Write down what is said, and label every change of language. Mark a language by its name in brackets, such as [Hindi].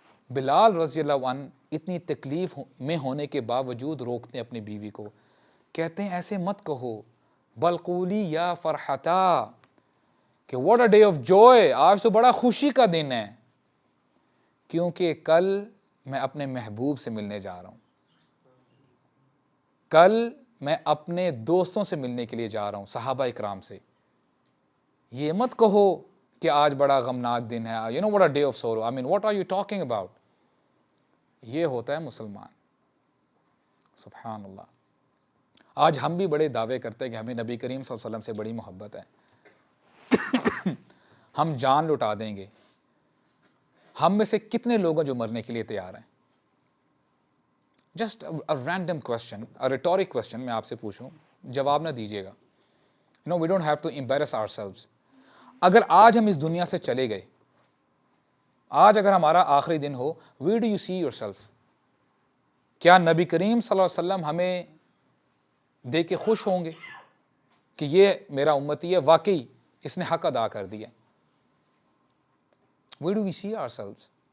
[Urdu] بلال رضی اللہ عنہ اتنی تکلیف میں ہونے کے باوجود روکتے ہیں اپنی بیوی کو, کہتے ہیں ایسے مت کہو, [Arabic] بل قولی یا فرحتا, [Urdu] کہ [English] what a day of joy, [Urdu] آج تو بڑا خوشی کا دن ہے کیونکہ کل میں اپنے محبوب سے ملنے جا رہا ہوں, کل میں اپنے دوستوں سے ملنے کے لیے جا رہا ہوں, صحابہ اکرام سے. یہ مت کہو کہ آج بڑا غمناک دن ہے, [English] you know what a day of sorrow, I mean what are you talking about. [Urdu] یہ ہوتا ہے مسلمان. سبحان اللہ. آج ہم بھی بڑے دعوے کرتے ہیں کہ ہمیں نبی کریم صلی اللہ علیہ وسلم سے بڑی محبت ہے, ہم جان لٹا دیں گے. ہم میں سے کتنے لوگ ہیں جو مرنے کے لیے تیار ہیں؟ [English] just a random question, a rhetoric question [Urdu] میں آپ سے پوچھوں, جواب نہ دیجیے گا. [English] No, we don't have to embarrass ourselves. [Urdu] اگر آج ہم اس دنیا سے چلے گئے, آج اگر ہمارا آخری دن ہو, [English] where do you see yourself? [Urdu] کیا نبی کریم صلی اللہ علیہ وسلم ہمیں دیکھ کے خوش ہوں گے کہ یہ میرا امتی ہے, واقعی اس نے حق ادا کر دیا؟ [English] Where do we see ourselves?